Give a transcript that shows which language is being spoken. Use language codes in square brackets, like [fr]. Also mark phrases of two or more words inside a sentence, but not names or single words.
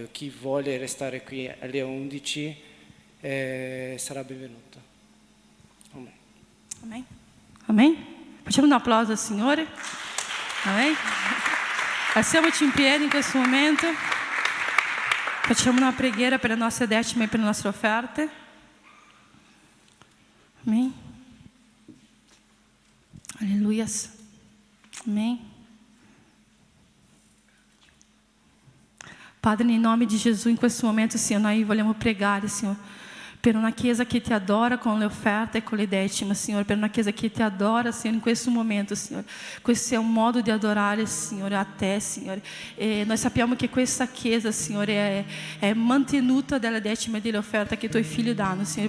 [it] Chi vuole restare qui alle 11 sarà benvenuto. Amen. Amen. Amen. Facciamo un applauso al Signore. Amen. Alziamoci in piedi in questo momento. Facciamo una preghiera per le nostre decime e per le nostre offerte. [pt] Amém. Aleluias. Amém. Padre, em nome de Jesus, em [it] questo momento, Senhor, nós vogliamo pregare, Senhor, per una chiesa che ti adora con le offerte e con le decime, Signore, per una chiesa che ti adora, Signore, in questo momento, Signore. Questo è un modo di adorare, Signore, a te, Signore. E noi sappiamo che questa chiesa, Signore, è mantenuta dalla decima e delle offerte che i tuoi figli danno, Signore.